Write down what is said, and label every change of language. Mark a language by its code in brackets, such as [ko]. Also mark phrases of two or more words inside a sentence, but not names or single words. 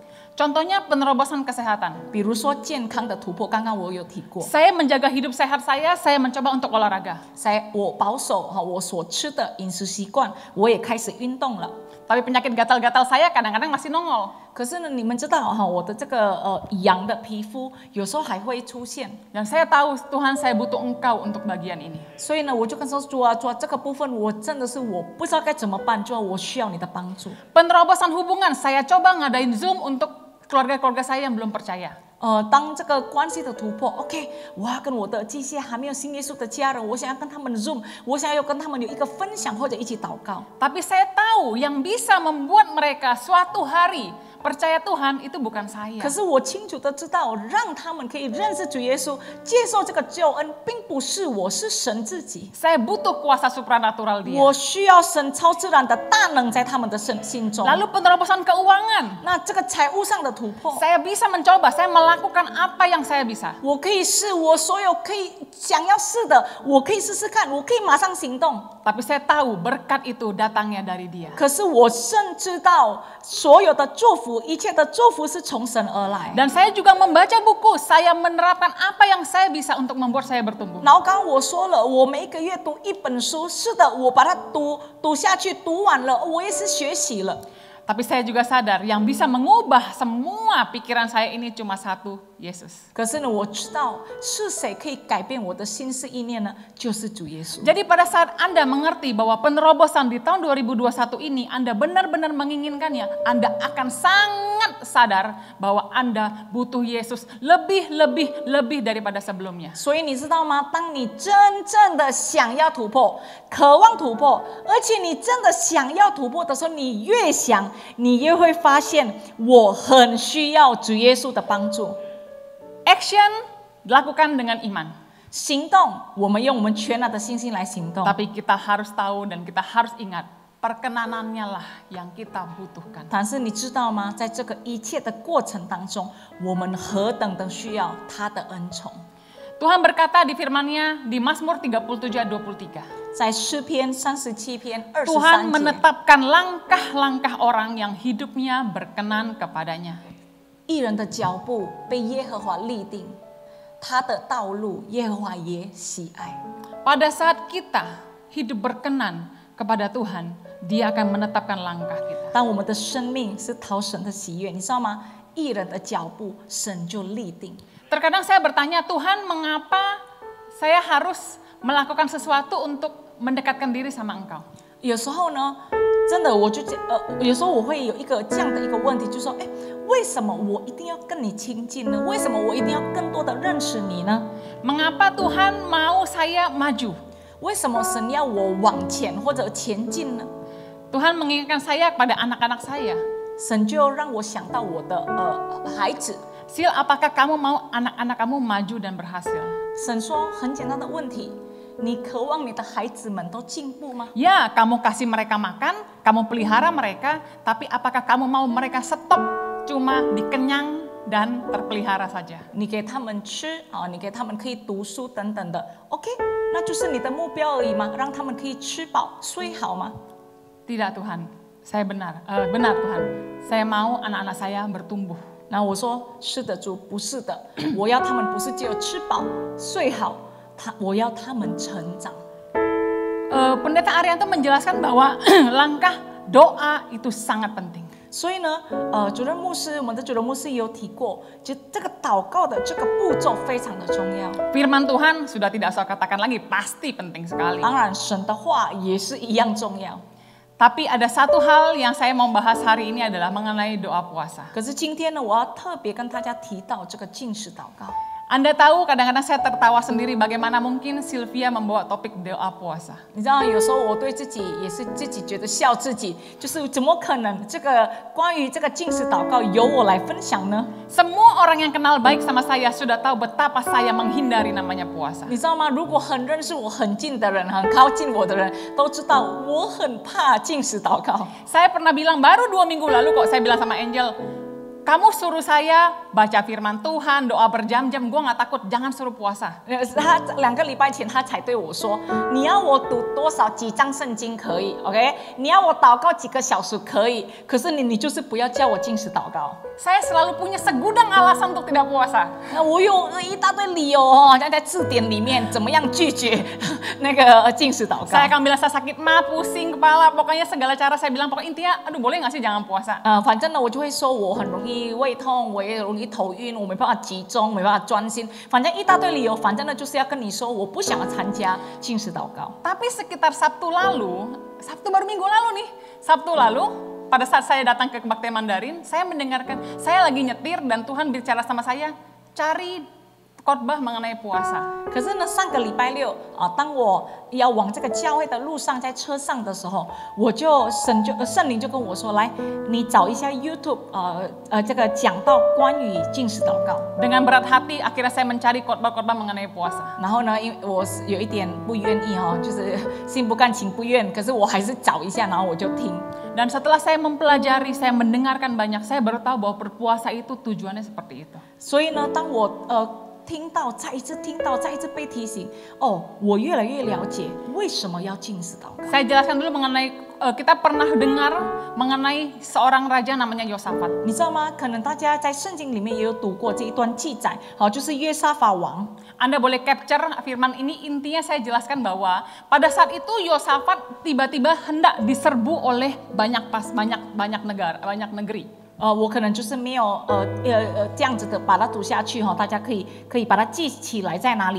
[id] Contohnya penerobosan kesehatan. [zh] 比如说健康的突破，刚刚我有提过。 [id] Saya menjaga hidup sehat saya mencoba untuk olahraga. [zh] 我保守我所吃的饮食习惯，我也开始运动了。 [id] Tapi penyakit gatal-gatal saya kadang-kadang masih nongol. [zh] 可是呢，你们知道我的这个痒的皮肤有时候还会出现， [id] Dan saya tahu Tuhan saya butuh Engkau untuk bagian ini. [zh] 所以呢，我就跟说主啊，这个部分我真的是我不知道该怎么办，主啊，我需要你的帮助。 [id] Penerobosan hubungan saya coba ngadain Zoom untuk keluarga-keluarga saya yang belum percaya. [zh] 当这个关系的突破 ，OK， 我要跟我的这些还没有信耶稣的家人，我想要跟他们 Zoom， 我想要跟他们有一个分享或者一起祷告。 [id] Tapi saya tahu yang bisa membuat mereka suatu hari percaya Tuhan itu bukan saya. [zh] 可是我清楚的知道，让他们可以认识主耶稣，接受这个救恩，并不是我，是神自己。 [id] Saya butuh kuasa supranatural dia. [zh] 我需要神超自然的大能在他们的心中。 [id] Lalu penerobosan keuangan. [zh] 那这个财务上的突破， [id] Saya bisa mencoba, saya melakukan apa yang saya bisa. [zh] 我可以试我所有可以想要试的，我可以试试看，我可以马上行动。 [id] Tapi saya tahu berkat itu datangnya dari dia. [zh] 可是我甚知道，所有的祝福，一切的祝福是从神而来。 [id] Dan saya juga membaca buku, saya menerapkan apa yang saya bisa untuk membuat saya bertumbuh. [zh] 然后刚刚我说了，我每一个月读一本书，是的，我把它读下去，读完了，我也是学习了。 [id] Tapi saya juga sadar yang bisa mengubah semua pikiran saya ini cuma satu, Yesus. [zh] 可是呢，我知道是谁可以改变我的心思意念呢？就是主耶稣。 [id] Jadi pada saat Anda mengerti bahwa penerobosan di tahun 2021 ini Anda benar-benar menginginkannya, Anda akan sangat sadar bahwa Anda butuh Yesus lebih daripada sebelumnya. [zh] 所以你知道吗？当你真正的想要突破、渴望突破，而且你真的想要突破的时候，你越想，你越会发现，我很需要主耶稣的帮助。 [id] Action dilakukan dengan iman. [zh] 行动，我们用我们全然的信心来行动。 [id] Tapi kita harus tahu dan kita harus ingat, perkenanannya lah yang kita butuhkan. [zh] 但是你知道吗？在这个一切的过程当中，我们何等的需要他的恩宠。 [id] Tuhan berkata di firman-Nya di Mazmur 37 ayat 23. [zh] 在诗篇37篇23 [id] Tuhan [zh] 节， [id] menetapkan langkah-langkah orang yang hidupnya berkenan kepadanya. [zh] 义人的脚步被耶和华立定，他的道路耶和华也喜爱。 [id] Pada saat kita hidup berkenan kepada Tuhan, Dia akan menetapkan langkah kita. [zh] 当我们的生命是讨神的喜悦，你知道吗？义人的脚步，神就立定。 [id] Terkadang saya bertanya, Tuhan mengapa saya harus melakukan sesuatu untuk mendekatkan diri sama Engkau. [zh] 有时候呢，真的我就有时候我会有一个这样的一个问题，就是说，哎，为什么我一定要跟你亲近呢？为什么我一定要更多的认识你呢？ [id] Mengapa Tuhan mau saya maju? [zh] 为什么神要我往前或者前进呢？ [id] Tuhan mengingatkan saya kepada anak-anak saya. [zh] 神就让我想到我的孩子。 [id] Sil, apakah kamu mau anak-anak kamu maju dan berhasil? [zh] 神说很简单的问题，你渴望你的孩子们都进步吗？ [id] Ya, kamu kasih mereka makan, kamu pelihara mereka, tapi apakah kamu mau mereka stop cuma dikenyang dan terpelihara saja? [zh] 你给他们吃啊，你给他们可以读书等等的 ，OK， 那就是你的目标而已吗？让他们可以吃饱睡好吗？ [id] Tidak Tuhan, saya benar Tuhan, saya mau anak-anak saya bertumbuh. [zh] 那我说是的主，不是的，我要他们不是只有吃饱睡好，我要他们成长。 [id] Pendeta Arianto menjelaskan bahwa langkah doa itu sangat penting. [zh] 所以呢，主任牧师，我们的主任牧师也有提过，就这个祷告的这个步骤非常的重要。 [id] Firman Tuhan sudah tidak usah katakan lagi, pasti penting sekali. [zh] 当然，神的话也是一样重要。 [id] Tapi ada satu hal yang saya mau bahas hari ini adalah mengenai doa puasa. [zh] 可是今天呢，我要特别跟大家提到这个禁食祷告。 [id] Anda tahu kadang-kadang saya tertawa sendiri bagaimana mungkin Sylvia membawa topik doa puasa. [zh] 你知道，有时候我对自己也是自己觉得笑自己，就是怎么可能这个关于这个禁食祷告由我来分享呢？ [id] Semua orang yang kenal baik sama saya sudah tahu betapa saya menghindari namanya puasa. [zh] 你知道吗？如果很认识我很近的人，很靠近我的人都知道，我很怕禁食祷告。 [id] Saya pernah bilang baru 2 minggu lalu kok saya bilang sama Angel, kamu suruh saya baca firman Tuhan, doa berjam-jam, gue gak takut, jangan suruh puasa. [zh] 他2个礼拜前他才对我说，你要我读多少几章圣经可以 ，OK？你要我祷告几个小时可以，可是你就是不要叫我禁食祷告。 [id] Saya selalu punya segudang alasan untuk tidak puasa. [zh] 那我有一大堆理由哦，好像在字典里面怎么样拒绝那个禁食祷告。 [id] Saya akan bilang saya sakit mah, pusing kepala, pokoknya segala cara saya bilang pokoknya intinya, aduh boleh gak sih jangan puasa. [zh] 反正呢，我就会说我很容易胃痛，我也容易头晕，我没办法集中，没办法专心，反正一大堆理由。反正呢，就是要跟你说，我不想要参加禁食祷告。 [id] Tapi sekitar Sabtu baru minggu lalu nih, Sabtu lalu pada saat saya datang ke Kebaktian Mandarin, saya mendengarkan, saya lagi nyetir dan Tuhan bicara sama saya, cari khotbah mengenai puasa. [zh] 可是呢，上个礼拜六啊，当我要往这个教会的路上，在车上的时候，圣灵就跟我说，来，你找一下 YouTube 这个讲到关于禁食祷告。 [id] Dengan berat hati, akhirnya saya mencari khotbah-khotbah mengenai puasa. [zh] 然后呢，因为我是有一点不愿意哈，就是心不甘情不愿，可是我还是找一下，然后我就听。 [id] Dan setelah saya mempelajari, saya mendengarkan banyak, saya baru tahu bahwa berpuasa itu tujuannya seperti itu. [zh] 所以呢，当我听到，再一次听到，再一次被提醒，哦，我越来越了解为什么要禁食祷告。 [id] Saya jelaskan dulu mengenai kita pernah dengar mengenai seorang raja namanya Yosafat. [zh] 你知道吗？可能大家在圣经里面也有读过这一段记载，好，就是约沙法王。 [id] Anda boleh capture firman ini, intinya saya jelaskan bahwa pada saat itu Yosafat tiba-tiba hendak diserbu oleh banyak negeri. [zh] 我可能就是没有这样子的把它读下去哈，大家可以把它记起来在哪里。